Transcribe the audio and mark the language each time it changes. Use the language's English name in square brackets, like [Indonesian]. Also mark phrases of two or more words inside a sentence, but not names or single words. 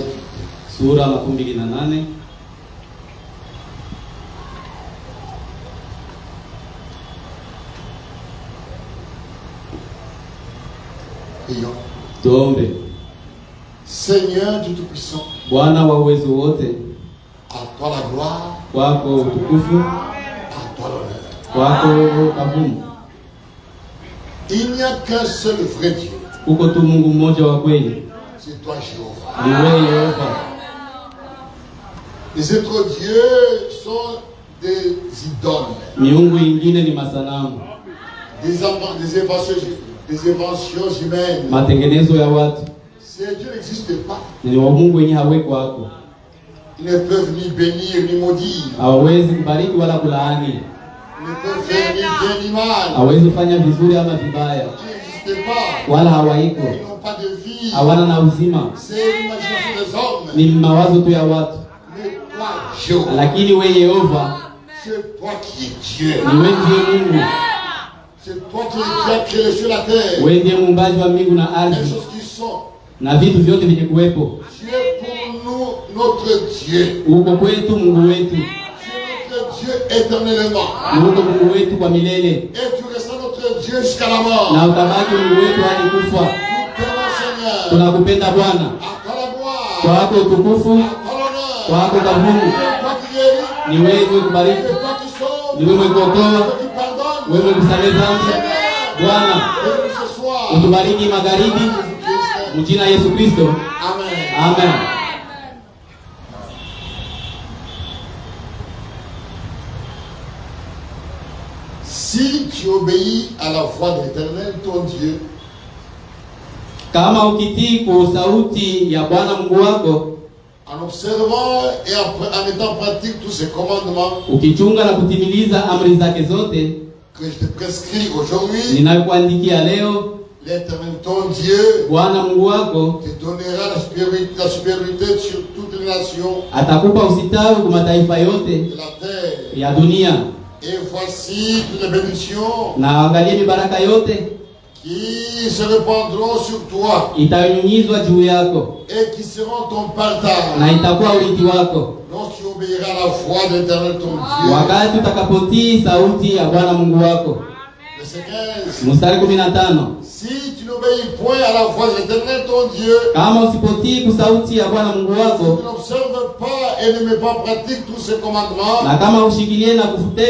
[Swahili] Sura 28. Tuombe. [French] Seigneur Dieu Tout-Puissant, [Swahili] Bwana wa uwezo wote, [French] à toi la gloire, [Swahili] kwako utukufu, [French] à toi l'honneur. [Swahili] kwako kavumu. [French] Il n'y a qu'un seul vrai Dieu. [Swahili] Uko tu Mungu mmoja wa kweli. [French] C'est toi Jéhovah. [Swahili] Ni wewe Yehova. [French] Les autres dieux sont des idoles. [Swahili] Miungu ingine ni masanamu. [French] Des inventions humaines. [Swahili] Matengenezo ya watu. [French] Ces dieux n'existent pas. [Swahili] Ni wa Mungu wenye haweko wako. [French] Ils ne peuvent ni bénir ni maudire. [Swahili] Hawezi kubariki wala kulaani. [French] Ils ne peuvent faire ni bien ni mal. [Swahili] Hawezi kufanya vizuri ama vibaya. [French] Ils n'existent pas. [Swahili] Wala hawaiko. [French] Ils n'ont pas de vie. [Swahili] Hawana na uzima. [French] C'est l'imagination des hommes. [Swahili] Ni mawazo tu ya watu. [French] Mais toi, Jéhovah. [Swahili] Lakini wewe Yehova, [French] c'est toi qui es Dieu. [Swahili] ni wewe ndiye Mungu. [French] C'est toi qui as créé les cieux et la terre. [Swahili] Wewe ndiye muumbaji wa mbingu na [French] Les [Swahili] ardhi [French] choses qui sont. [Swahili] na vitu vyote vyenye kuwepo. [French] Tu es pour nous notre Dieu. [Swahili] Uko kwetu Mungu wetu. [French] Tu es notre Dieu éternellement. [Swahili] Uko Mungu wetu kwa milele. [French] Et tu restes notre Dieu jusqu'à la mort. [Swahili] Na utabaki Mungu wetu hadi kufa. [French] Nous t'aimons, Seigneur. [Swahili] Tunakupenda Bwana. [French] À toi la gloire. [Swahili] Kwako utukufu, [French] À toi l'honneur. [Swahili] kwako kavumu. [French] C'est toi qui guéris. [Swahili] Ni wewe kubariki, [French] C'est toi qui sauves. [Swahili] ni wewe kuokoa, [French] C'est toi qui pardonnes. [Swahili] wewe kusamehe dhambi. Bwana, [French] Et ce soir. [Swahili] utubariki magharibi mjina Yesu Kristo. Amen. Amen. [French] Si tu obéis à la voix de l'Éternel, ton Dieu, [Swahili] Kama ukitii kwa sauti ya Bwana Mungu wako, [French] en observant et en mettant en pratique tous ces commandements [Swahili] ukichunga na kutimiliza amri zake zote [French] que je te prescris aujourd'hui, [Swahili] ninakuandikia leo, [French] l'Éternel, ton Dieu, [Swahili] Bwana Mungu wako [French] te donnera la supériorité sur toutes les nations [Swahili] atakupa usitawi kwa mataifa yote [French] de la terre. [Swahili] ya dunia. [French] Et voici toutes les bénédictions [Swahili] Na angalia mibaraka yote [French] qui se répandront sur toi [Swahili] itanyunyizwa juu yako [French] et qui seront ton partage [Swahili] na itakuwa urithi wako [French] lorsque tu obéiras à la voix de l'Éternel, ton Dieu. [Swahili] wakati utakapotii sauti ya Bwana Mungu wako. [French] Verset 15. [Swahili] Mstari 15. [French] Si tu n'obéis point à la voix de l'Éternel, ton Dieu, [Swahili] Kama usipotii kwa sauti ya Bwana Mungu [French] tu [Swahili] wako [French] n'observes pas et ne mets pas en pratique tous ces commandements, [Swahili] na kama ushikilie na kutenda amri